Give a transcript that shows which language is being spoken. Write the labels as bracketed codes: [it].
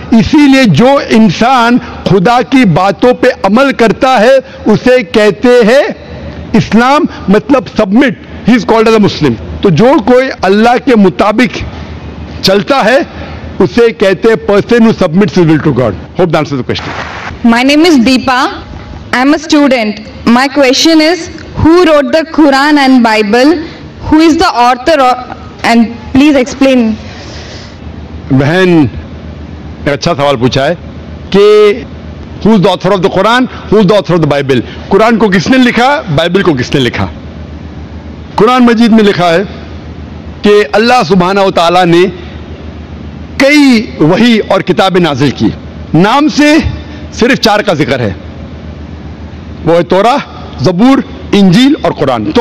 [hi] इसीलिए जो इंसान खुदा की बातों पे अमल करता है उसे कहते हैं इस्लाम, मतलब submit, [en] He is called as a Muslim. [hi] तो जो कोई अल्लाह के मुताबिक चलता है उसे कहते हैं [en] Person who submits his will to God. Hope that answers the question. My name is Deepa. I am a student. My question is, who wrote the Quran and Bible? Who is the author? And please explain. [hi] बहन एक अच्छा सवाल पूछा है कि [en] Who is the author of the Quran, who is the author of the Bible. [hi] Quran को किसने लिखा, बाइबल को किसने लिखा। कुरान मजीद में लिखा है कि अल्लाह सुब्हानहू व तआला ने कई वही और किताबें नाजिल की, नाम से सिर्फ 4 का जिक्र है, वो है तौरा, ज़बूर, इंजील और कुरान।